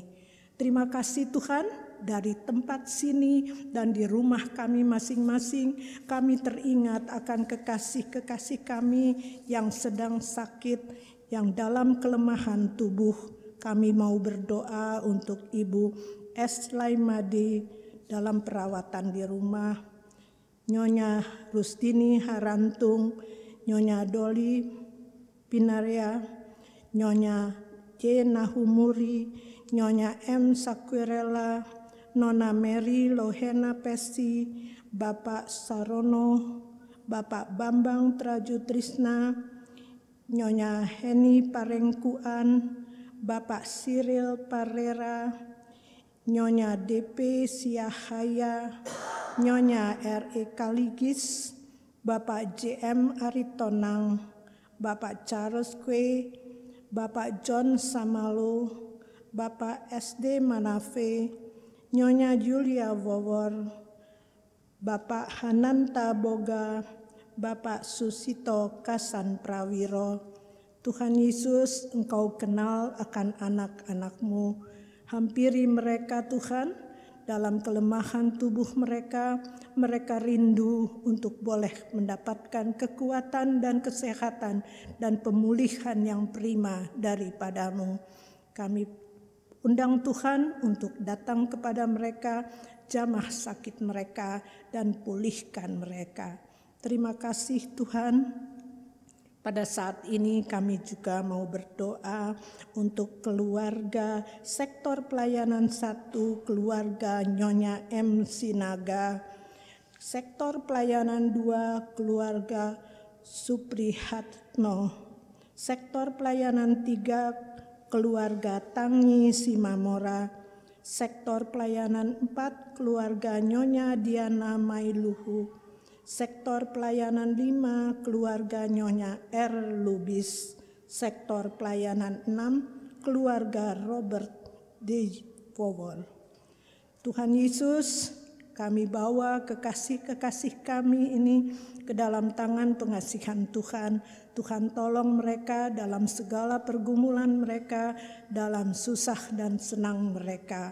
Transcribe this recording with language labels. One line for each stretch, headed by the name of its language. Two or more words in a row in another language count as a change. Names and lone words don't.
Indonesian: Terima kasih Tuhan, dari tempat sini dan di rumah kami masing-masing, kami teringat akan kekasih-kekasih kami yang sedang sakit, yang dalam kelemahan tubuh. Kami mau berdoa untuk Ibu S. Laimadi dalam perawatan di rumah, Nyonya Rustini Harantung, Nyonya Doli Pinaria, Nyonya J. Nahumuri, Nyonya M. Sakwirela, Nona Mary Lohena Pesi, Bapak Sarono, Bapak Bambang Trajutrisna, Nyonya Heni Parengkuan, Bapak Cyril Parera, Nyonya DP Siahaya, Nyonya R.E. Kaligis, Bapak J.M. Aritonang, Bapak Charles Kwe, Bapak John Samalo, Bapak S.D. Manafe, Nyonya Julia Wowor, Bapak Hananta Boga, Bapak Susito Kasan Prawiro. Tuhan Yesus, Engkau kenal akan anak-anak-Mu. Hampiri mereka Tuhan, dalam kelemahan tubuh mereka, mereka rindu untuk boleh mendapatkan kekuatan dan kesehatan dan pemulihan yang prima daripada-Mu. Kami undang Tuhan untuk datang kepada mereka, jamah sakit mereka dan pulihkan mereka. Terima kasih Tuhan. Pada saat ini kami juga mau berdoa untuk keluarga sektor pelayanan 1, keluarga Nyonya M. Sinaga. Sektor pelayanan 2, keluarga Suprihatno. Sektor pelayanan 3, keluarga Tangi Simamora. Sektor pelayanan 4, keluarga Nyonya Diana Mailuhu. Sektor pelayanan 5, keluarga Nyonya R. Lubis. Sektor pelayanan 6, keluarga Robert D. Powell. Tuhan Yesus, kami bawa kekasih-kekasih kami ini ke dalam tangan pengasihan Tuhan. Tuhan tolong mereka dalam segala pergumulan mereka, dalam susah dan senang mereka.